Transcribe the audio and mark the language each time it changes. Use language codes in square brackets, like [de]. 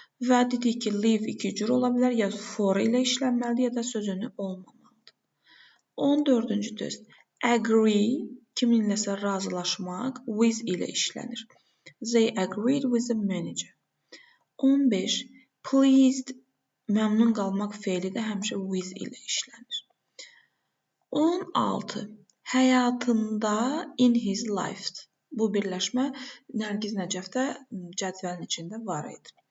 [az] Və dedik ki, leave iki cür ola bilər, ya for ilə işlənməlidir, ya da sözünü olmamalıdır. 14-cü test. Agree, kiminləsə razılaşmaq, with ilə işlənir. [en] They agreed with the manager. [az] 15. Pleased, məmnun qalmaq feili də həmişə with ilə işlənir. 16. Həyatında [en] in his life. [az] Bu birləşmə Nərgiz Nəcəfdə cədvəlin içində var idi.